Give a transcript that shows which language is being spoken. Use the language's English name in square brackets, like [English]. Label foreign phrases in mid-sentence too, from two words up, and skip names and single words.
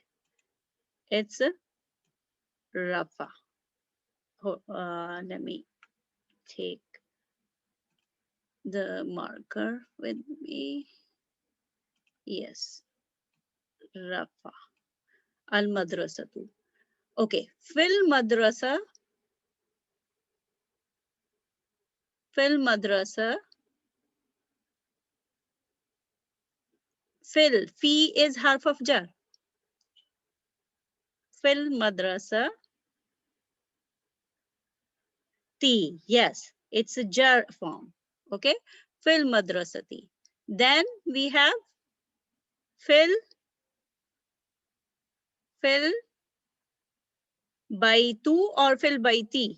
[English] It's a rafa. Let me take the marker with me. Yes, rafa. [Arabic] المدرسةُ. Okay, في المدرسة. في المدرسة. Fil. [English] Fi is harf of jar. [Arabic] في المدرسة. [English] T. Yes, it's a jar form. Okay. [Arabic] في المدرسةِ. [English] Then we have [Arabic] في البيتُ [English] or [Arabic] في البيتِ.